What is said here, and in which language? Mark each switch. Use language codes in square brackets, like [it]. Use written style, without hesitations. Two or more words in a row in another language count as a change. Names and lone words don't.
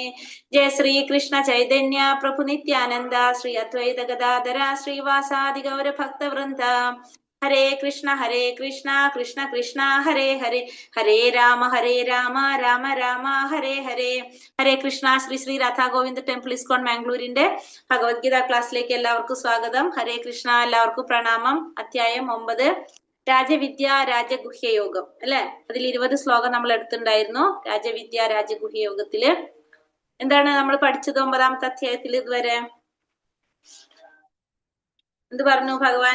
[sa] Jai Sri Krishna Chaitanya Prabhu Nityananda Sri Advaita Gadadhara Sri Vasadi Gaura Bhakta Vrinda. Hare Krishna Krishna Krishna Hare Hare, Hare Rama Rama Rama Hare Hare. Hare Krishna. [ml] Sri Radha Govinda Temple ISKCON Mangalore Bhagavad Gita ക്ലാസ്സിലേക്ക് എല്ലാവർക്കും സ്വാഗതം. [sa] ഹരേ കൃഷ്ണ. [ml] എല്ലാവർക്കും പ്രണാമം. അധ്യായം 9 രാജവിദ്യ രാജഗുഹ്യ യോഗം അല്ലെ. അതിൽ 20 ശ്ലോകം നമ്മൾ എടുത്തിട്ടുണ്ടായിരുന്നു. രാജവിദ്യ രാജഗുഹ്യ യോഗത്തില് എന്താണ് നമ്മൾ പഠിച്ചത്? 9ാമത്തെ അധ്യായത്തിൽ ഇതുവരെ എന്ത് പറഞ്ഞു ഭഗവാൻ?